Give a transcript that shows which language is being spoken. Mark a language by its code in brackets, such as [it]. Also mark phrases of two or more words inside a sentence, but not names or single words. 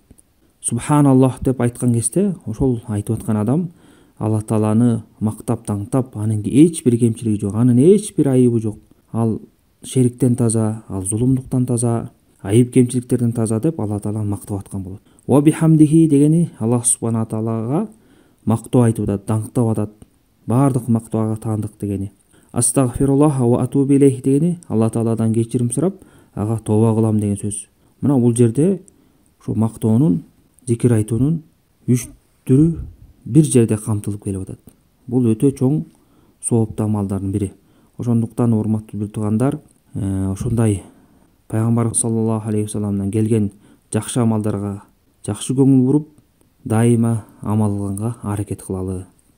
[ky] Субханаллах деп айткан кезде ошол айтып аткан адам Алла тааланы мактап, таңтап, анын эч бир кемчилиги жок, анын эч бир айыбы жок. Ал шериктен таза, ал зулумдуктан таза, айып кемчиликтерден таза деп Алла тааланы мактап аткан болот. [ar] وبحمده [ky] дегени Аллах субхана таалага мактоо айтып атат, даңктап атат. Бардык мактоо ага таандык дегени. [ar] أستغفر الله وأتوب إليه [ky] дегени Алла тааладан кечирим сурап, ага тооба кылам деген сөз. Мына бул жерде ушу мактоонун, зикир айтуунун 3 түрү бир жерде камтылып келип атат. Бул өтө чоң сооптуу амалдардын бири. Ошондуктан урматтуу бир туугандар, ушундай пайгамбар [ar] صلى الله عليه وسلم [ky] келген жакшы амалдарга жакшы көңүл буруп, дайыма амал кылганга аракет кылалы.